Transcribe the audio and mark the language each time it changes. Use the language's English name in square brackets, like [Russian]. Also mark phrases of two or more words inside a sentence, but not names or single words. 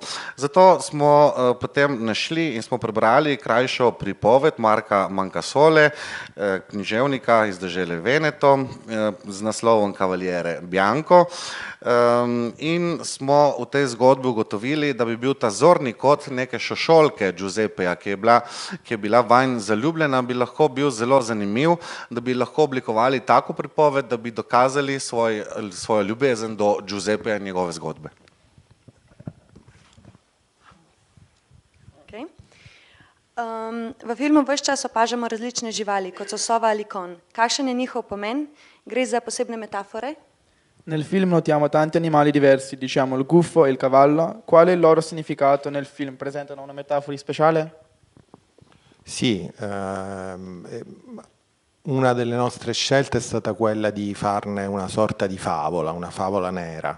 [Slovenian] Zato smo potem našli in smo prebrali krajšo pripoved Marka Mancasole, književnika iz dežele Veneto, z naslovom Cavaliere Bianco, in smo v tej zgodbi ugotovili, da bi bil ta zorni kot neke šošolke Giuseppeja, ki je bila vanj zaljubljena, bi lahko bil zelo zanimiv, da bi lahko oblikovali tako pripoved, da bi dokazali svojo ljubezen do Giuseppeja in njegove zgodbe. V filmu ves čas opažamo različne živali, kot so sova ali konj. Kakšen je njihov pomen? Gre za posebne metafore? [Italian] Nel film notiamo tanti animali diversi, diciamo il gufo e il cavallo. Qual è il loro significato nel film? Presentano una metafora speciale? Sì, una delle nostre scelte è stata quella di farne una sorta di favola, una favola nera.